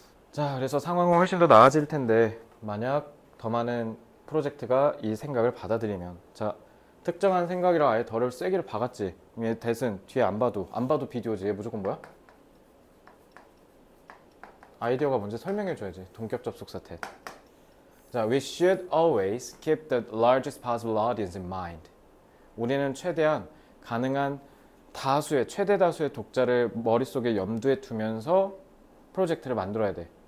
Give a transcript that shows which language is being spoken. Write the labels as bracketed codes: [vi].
[ko] 자, 그래서 상황은 훨씬 더 나아질 텐데 만약 더 많은 프로젝트가 이 생각을 받아들이면, 자, 특정한 생각이라 아예 덜을 세기를 박았지. 얘 대신 뒤에 안 봐도 비디오지. 얘 무조건 뭐야? 아이디어가 뭔지 설명해줘야지. 동격 접속사 태. [en] 자, we should always keep the largest possible audience in mind. [ko] 우리는 최대한 가능한 최대 다수의 독자를 머릿속에 염두에 두면서 프로젝트를 만들어야 돼.